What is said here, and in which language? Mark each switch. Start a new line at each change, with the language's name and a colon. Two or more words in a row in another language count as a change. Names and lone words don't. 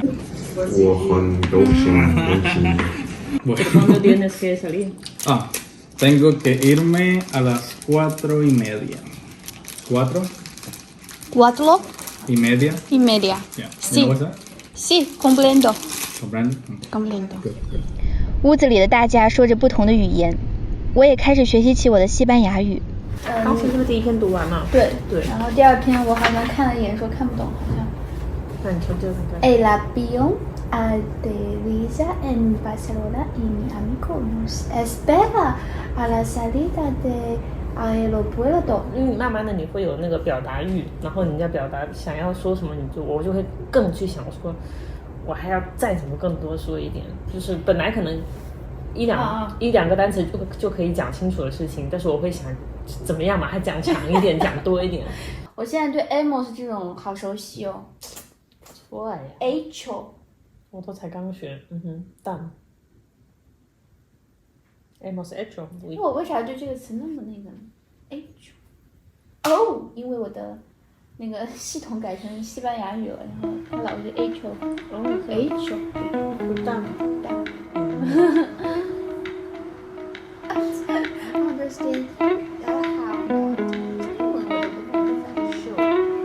Chinese: 我很高兴。
Spanish: ¿Cuándo tienes que salir? Tengo que irme a las 4:30. ¿4 4 y media? y media.
English: Yeah.
Spanish: Sí.
English: You know what's that?
Spanish: Sí, comprendo. Comprende? Comprendo.
English: Good, good.
Chinese: 屋子里的大家说着不同的语言，我也开始学习起我的西班牙语。当时是不是第一篇读完了？对对。然后第二篇我好像看了一眼，说看不懂，好像。那你说这个看看。
Spanish: El avión aterriza en Barcelona y mi amigo nos espera a la salida de aeropuerto。
Chinese: 因为你慢慢的你会有那个表达欲，然后你在表达想要说什么，我就会更去想说，我还要再怎么更多说一点，就是本来可能一两个单词就可以讲清楚的事情，但是我会想怎么样把它讲长一点，讲多一点。我现在对 emos 这种好熟悉哦。对，hecho，我都才刚学 done。
Spanish: hemos hecho。
Chinese: 因为我为啥对这个词那么那个呢 ？hecho， 哦，因为我的那个系统改成西班牙语了，然后它老是
Spanish: hecho，hecho，
Chinese: done。 understand，然后好，英文我都不会反show。